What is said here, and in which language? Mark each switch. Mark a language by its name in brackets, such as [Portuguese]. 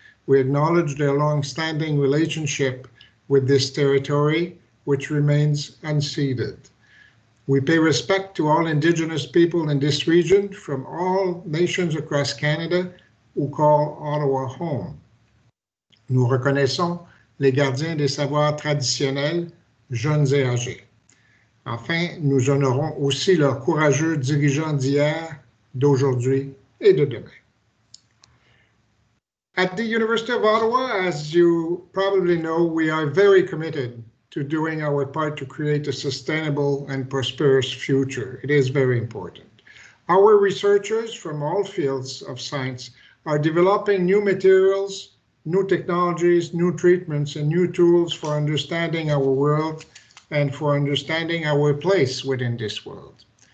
[English] We acknowledge their long-standing relationship with this territory, which remains unceded. We pay respect to all Indigenous people in this region from all nations across Canada who call Ottawa home. [French] Nous reconnaissons les gardiens des savoirs traditionnels, jeunes et âgés. Enfin, nous honorons aussi leurs courageux dirigeants d'hier, d'aujourd'hui et de demain. [English] At the University of Ottawa, as you probably know, we are very committed to doing our part to create a sustainable and prosperous future. It is very important. Our researchers from all fields of science are developing new materials, new technologies, new treatments, and new tools for understanding our world and for understanding our place within this world.